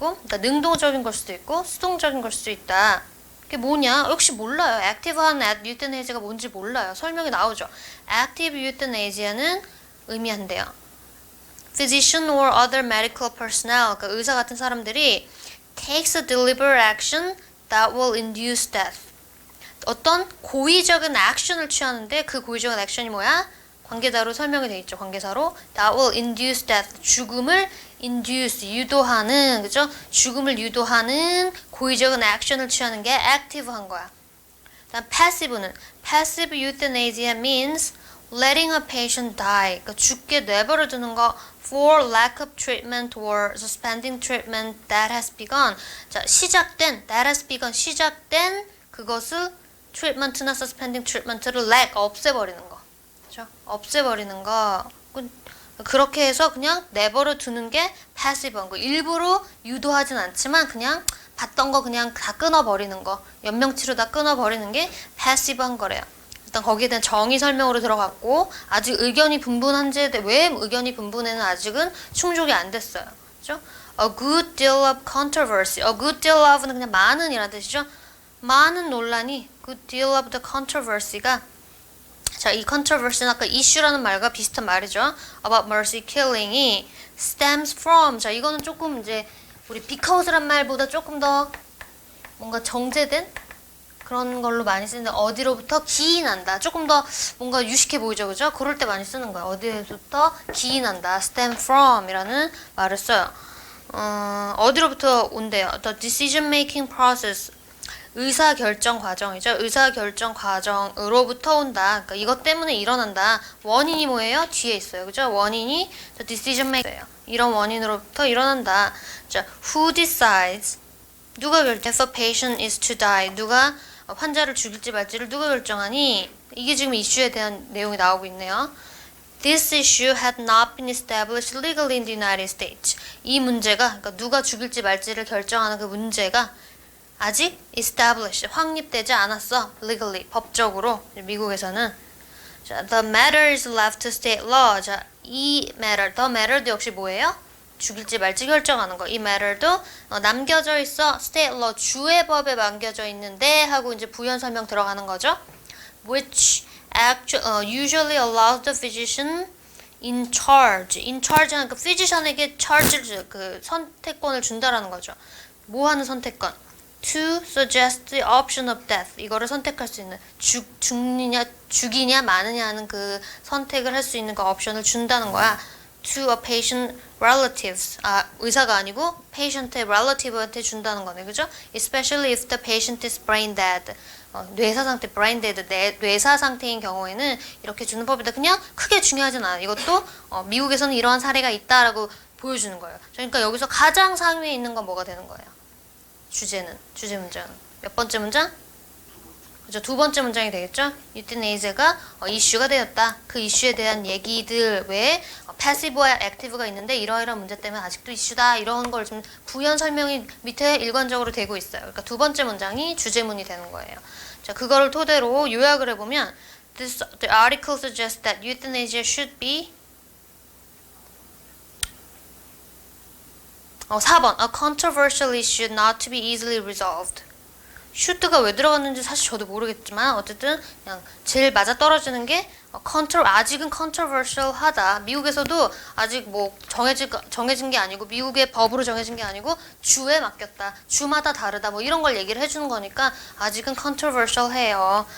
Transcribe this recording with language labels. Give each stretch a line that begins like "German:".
Korean: 있고, 그러니까 능동적인 걸 수도 있고, 수동적인 걸 수도 있다. 그게 뭐냐? 역시 몰라요. 액티브한 유테네이지가 뭔지 몰라요. 설명이 나오죠. 액티브 유테네이지는 의미한대요.
English: Physician or other medical personnel,
Korean: 그러니까 의사 같은 사람들이
English: takes a deliberate action that will induce death.
Korean: 어떤 고의적인 액션을 취하는데 그 고의적인 액션이 뭐야? 관계사로 설명이 되어 있죠.
English: 관계사로 that will induce death.
Korean: 죽음을 induce, 유도하는, 그죠? 죽음을 유도하는 고의적인 액션을 취하는 게 active한 거야.
English: 다음 passive는 passive euthanasia means letting a patient die.
Korean: 그러니까 죽게 내버려 두는 거
English: for lack of treatment or suspending treatment that has begun.
Korean: 자,
English: that has begun,
Korean: 시작된 그것을 treatment나
English: suspending treatment
Korean: 를 없애버리는 거. 그렇죠? 없애버리는 거. 그렇게 해서 그냥 내버려 두는 게 passive한 거. 일부러 유도하진 않지만 그냥 봤던 거 그냥 다 끊어버리는 거. 연명치료 다 끊어버리는 게 passive한 거래요. 일단 거기에 대한 정의 설명으로 들어갔고, 아직 의견이 분분한지에 대해 왜 의견이 분분해는 아직은 충족이 안 됐어요. 그렇죠?
English: A good deal of controversy.
Korean: A good deal of는 그냥 많은이라는 뜻이죠. 많은 논란이
English: good deal of the controversy
Korean: 가, 자, 이 controversy는 아까 issue라는 말과 비슷한 말이죠.
English: about mercy killing이 stems from.
Korean: 자, 이거는 조금 이제 우리 because란 말보다 조금 더 뭔가 정제된 그런 걸로 많이 쓰는데, 어디로부터 기인한다. 조금 더 뭔가 유식해 보이죠, 그죠? 그럴 때 많이 쓰는 거예요. 어디로부터 기인한다. stem from 이라는 말을 써요. 어디로부터 온대요?
English: The decision making process.
Korean: 의사결정 과정이죠. 의사결정 과정으로부터 온다. 그러니까 이것 때문에 일어난다. 원인이 뭐예요? 뒤에 있어요. 그죠? 원인이 the decision maker예요. 이런 원인으로부터 일어난다.
English: 자, who decides?
Korean: 누가 결정?
English: If a patient is to die.
Korean: 누가 환자를 죽일지 말지를 누가 결정하니? 이게 지금 이슈에 대한 내용이 나오고 있네요.
English: This issue had not been established legally in the United States.
Korean: 이 문제가, 그러니까 누가 죽일지 말지를 결정하는 그 문제가 아직 established, 확립되지 않았어. legally, 법적으로. 미국에서는.
English: 자, the matter is left to state law.
Korean: 자, 이 matter, the matter도 역시 뭐예요? 죽일지 말지 결정하는 거. 이 matter도 남겨져 있어. state law, 주의 법에 남겨져 있는데 하고 이제 부연 설명 들어가는 거죠.
English: which usually allows the physician in charge.
Korean: in charge는 그 physician에게 charge를, 그 선택권을 준다라는 거죠. 뭐 하는 선택권?
English: to suggest the option of death.
Korean: 이거를 선택할 수 있는, 죽이냐 마느냐 하는 그 선택을 할 수 있는 그 옵션을 준다는 거야.
English: to a patient relatives.
Korean: 의사가 아니고 patient의 relative한테 준다는 거네. 그죠?
English: Especially if the patient is brain dead.
Korean: 뇌사 상태, brain dead, 뇌사 상태인 경우에는 이렇게 주는 법이다. 그냥 크게 중요하진 않아. 이것도 미국에서는 이러한 사례가 있다라고 보여주는 거예요. 그러니까 여기서 가장 상위에 있는 건 뭐가 되는 거예요? 주제 문장. 몇 번째 문장? 그죠? 두 번째 문장이 되겠죠? 유티네이즈가 이슈가 되었다. 그 이슈에 대한 얘기들 외에 패시브와 액티브가 있는데 이러이러한 문제 때문에 아직도 이슈다. 이런 걸 좀 부연 설명이 밑에 일관적으로 되고 있어요. 그러니까 두 번째 문장이 주제문이 되는 거예요. 자, 그거를 토대로 요약을 해보면
English: the article suggests that euthanasia should be 4번. A controversial issue not to be easily resolved.
Korean: should가 왜 들어갔는지 사실 저도 모르겠지만 어쨌든 그냥 제일 맞아떨어지는 게 아직은 controversial하다. 미국에서도 아직 뭐 정해진 게 아니고, 미국의 법으로 정해진 게 아니고 주에 맡겼다. 주마다 다르다. 뭐 이런 걸 얘기를 해주는 거니까 아직은 controversial해요.